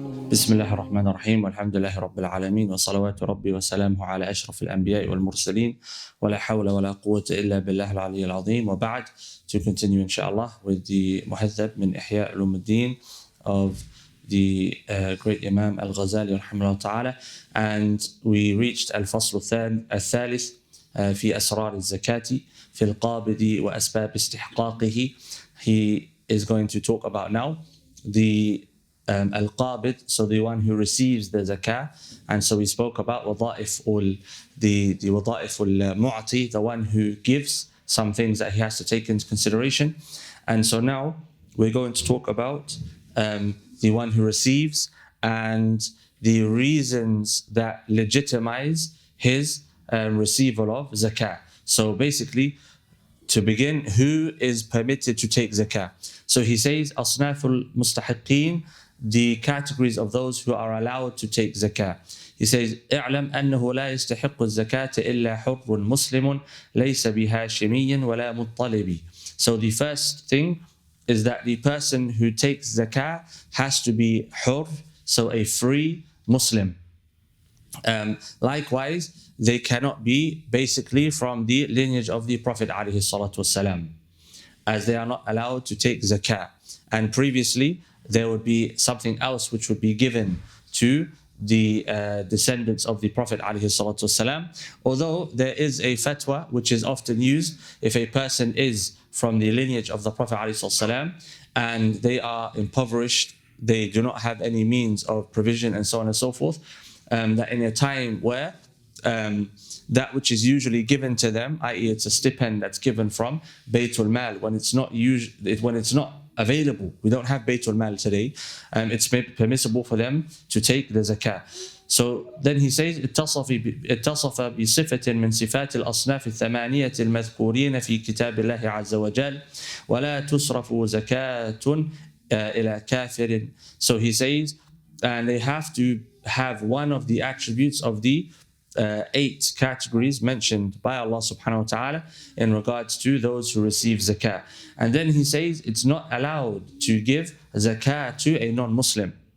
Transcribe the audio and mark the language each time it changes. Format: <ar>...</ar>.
<ar>بسم الله الرحمن الرحيم والحمد لله رب العالمين وصلوات ربي وسلامه على أشرف الأنبياء والمرسلين ولا حول ولا قوة إلا بالله العلي العظيم وبعد.</ar> <en>To continue inshallah with the muhaddab</en> <ar>من إحياء علوم الدين</ar> <en>of the great Imam Ghazali rahimahullah ta'ala, and we reached</en> <ar>الفصل الثالث في أسرار الزكاة في القابض وأسباب استحقاقه.</ar> <en>He is going to talk about now the al-qabid, so the one who receives the zakah. And so we spoke about the wada'if al-mu'ti, the one who gives some things that he has to take into consideration. And so now we're going to talk about the one who receives and the reasons that legitimize his receival of zakah. So basically, to begin, who is permitted to take zakah? So he says, asnaful mustahiqeen, the categories of those who are allowed to take zakah. He says,</en> <ar>اعلم أنه لا يستحق الزكاة إلا حر مسلم ليس بهاشمي ولا مطلب.</ar> <en>So the first thing is that the person who takes zakah has to be hur, so a free Muslim. Likewise, they cannot be basically from the lineage of the Prophet ﷺ, as they are not allowed to take zakah. And previously, there would be something else which would be given to the descendants of the Prophet ﷺ. Although there is a fatwa which is often used if a person is from the lineage of the Prophet ﷺ and they are impoverished, they do not have any means of provision and so on and so forth, that in a time where that which is usually given to them, i.e. it's a stipend that's given from Baytul Mal, when it's not available, we don't have Baytul Mal today, it's permissible for them to take the zakah. So then he says,</en> <ar>اتصف بصفة من صفات الأصناف الثمانية المذكورين في كتاب الله عز وجل ولا تصرف زكاة إلى كافر.</ar> <en>So he says, and they have to have one of the attributes of the 8 categories mentioned by Allah subhanahu wa ta'ala in regards to those who receive zakah. And then he says it's not allowed to give zakah to a non-Muslim.</en>